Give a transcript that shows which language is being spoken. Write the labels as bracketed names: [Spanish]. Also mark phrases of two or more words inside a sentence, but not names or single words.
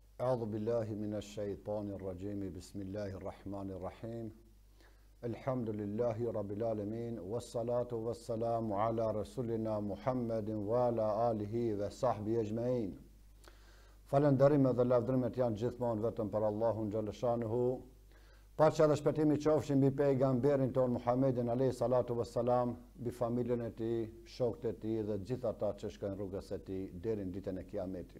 [Arabic] أعوذ بالله من الشيطان الرجيم بسم الله الرحمن الرحيم الحمد لله رب العالمين والصلاة والسلام على رسولنا محمد وعلى آله وصحبه أجمعين. [Albanian] Falënderimet dhe lavdrimet janë gjithmonë vetëm për Allahun xhaleshanuhu. Paqja dhe shpëtimi qofshin mbi pejgamberin ton Muhammedin [Arabic] عليه الصلاة والسلام, [Albanian] mbi familjen e tij, shokët e tij dhe gjithë ata që shkojnë rrugës e tij deri në ditën e Kiametit.